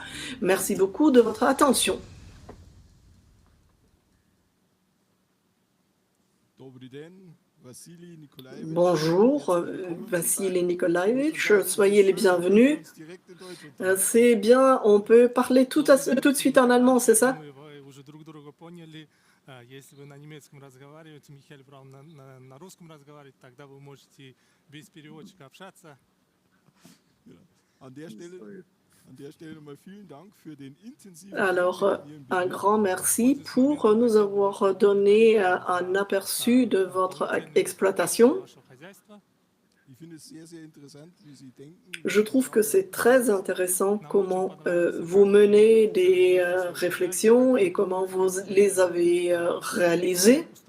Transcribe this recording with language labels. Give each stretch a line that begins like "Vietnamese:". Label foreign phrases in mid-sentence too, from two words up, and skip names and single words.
French: Merci beaucoup de votre attention. Bonjour, Vassili Nikolaevitch, soyez les bienvenus. C'est bien, on peut parler tout de suite en allemand, c'est ça?
Russian: Если вы на немецком разговариваете, Михаил Браун на русском разговаривает, тогда вы можете без переводчика общаться.
French: Alors, un grand merci pour nous avoir donné un aperçu de votre exploitation. Je trouve que c'est très intéressant comment vous menez des réflexions et comment vous les avez réalisées.